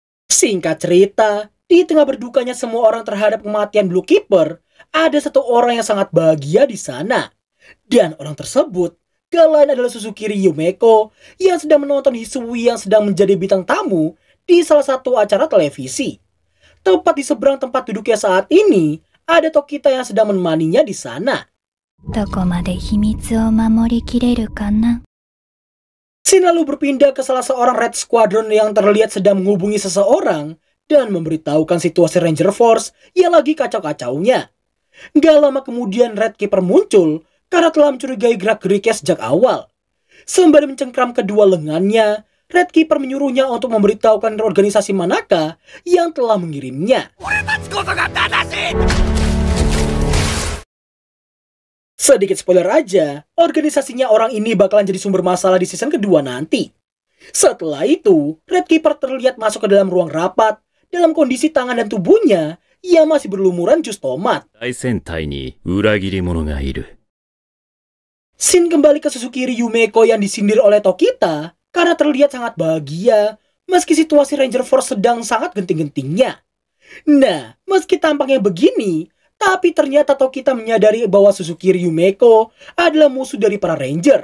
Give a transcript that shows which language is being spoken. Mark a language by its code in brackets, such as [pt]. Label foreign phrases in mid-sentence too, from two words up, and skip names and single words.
[id] Singkat cerita, di tengah berdukanya semua orang terhadap kematian Blue Keeper, ada satu orang yang sangat bahagia di sana. Dan orang tersebut gak lain adalah Susukiri Yumeko yang sedang menonton Hisui yang sedang menjadi bintang tamu di salah satu acara televisi. Tepat di seberang tempat duduknya saat ini, ada Tokita yang sedang menemaninya di sana. [ja] どこまで秘密を守りきれるかな [id] Shin lalu berpindah ke salah seorang Red Squadron yang terlihat sedang menghubungi seseorang dan memberitahukan situasi Ranger Force yang lagi kacau-kacaunya. Gak lama kemudian Red Keeper muncul karena telah mencurigai gerak-geriknya sejak awal. Sembari mencengkram kedua lengannya, Red Keeper menyuruhnya untuk memberitahukan organisasi manakah yang telah mengirimnya. Sedikit spoiler aja, organisasinya orang ini bakalan jadi sumber masalah di season kedua nanti. Setelah itu, Red Keeper terlihat masuk ke dalam ruang rapat dalam kondisi tangan dan tubuhnya yang masih berlumuran jus tomat. [ja] 大戦隊に裏切り者がいる。 [id] Shin kembali ke Susukiri Yumeko yang disindir oleh Tokita karena terlihat sangat bahagia meski situasi Ranger Force sedang sangat genting-gentingnya. Nah, meski tampaknya begini, tapi ternyata Tokita menyadari bahwa Susukiri Yumeko adalah musuh dari para Ranger.